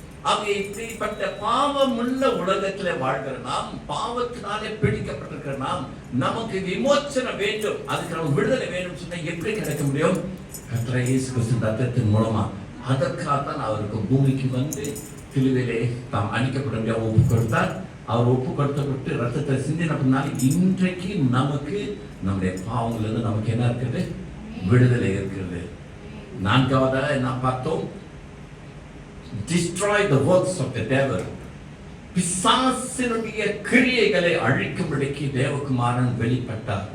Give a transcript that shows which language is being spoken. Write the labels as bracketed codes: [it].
[ta] ஆகவே இப்படிப்பட்ட பாவம் உள்ள உலகத்திலே வாழ்கிற நாம், பாவத்தினாலே பிடிக்கப்பட்டிருக்கிற நாம், நமக்கு விமோச்சனம் வேண்டும், அதுக்கு நம்ம விடுதலை வேண்டும் சொன்னா எப்படி கிடைக்க முடியும்? கர்த்தராகிய இயேசு கிறிஸ்து ரத்தத்தின் மூலமா. அதற்காகத்தான் அவருக்கு பூமிக்கு வந்து சிலுவையிலே தாம் அழிக்கப்பட முடியாது ஒப்பு கொடுத்தார். அவர் ஒப்பு கொடுத்தப்பட்டு ரத்தத்தை சிந்தினால இன்றைக்கு நமக்கு நம்முடைய பாவங்களிலிருந்து நமக்கு என்ன இருக்குது? விடுதலை இருக்கிறது. நான்காவதாக நாம் பார்த்தோம், [en] destroy the works of the devil. [ta] பிசாசினுடைய கிரியைகளை அழிக்கும்படிக்கு தேவகுமாரன் வெளிப்பட்டார்.